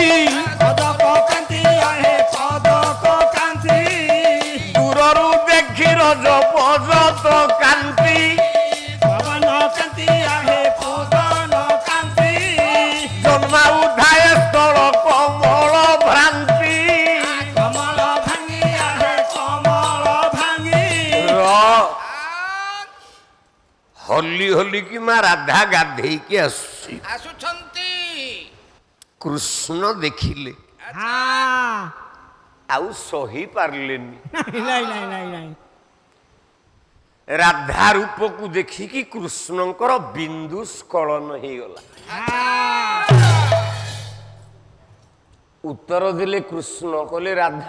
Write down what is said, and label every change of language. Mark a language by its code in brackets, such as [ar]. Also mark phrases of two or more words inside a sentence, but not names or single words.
[or] ଦୂରରୁ ଦେଖି ରଜ ପଜତ କାନ୍ତି ଜନ୍ମା ଉଧାୟ ସ୍ଥଳ କମଳ ଭ୍ରାନ୍ତି ହଲି ହଲି କି ମା ରାଧା ଗାଧେଇକି ଆସୁଛି ଆସୁଛନ୍ତି କୃଷ୍ଣ ଦେଖିଲେ ହଁ ଆଉ ସହି ପାରିଲେନି। ନାଇଁ ନାଇଁ ନାଇଁ ନାଇଁ ରାଧା ରୂପକୁ ଦେଖିକି କୃଷ୍ଣଙ୍କର ବିନ୍ଦୁ ସ୍ଖଳନ ହେଇଗଲା। ଉତ୍ତର ଦେଲେ କୃଷ୍ଣ କହିଲେ ରାଧା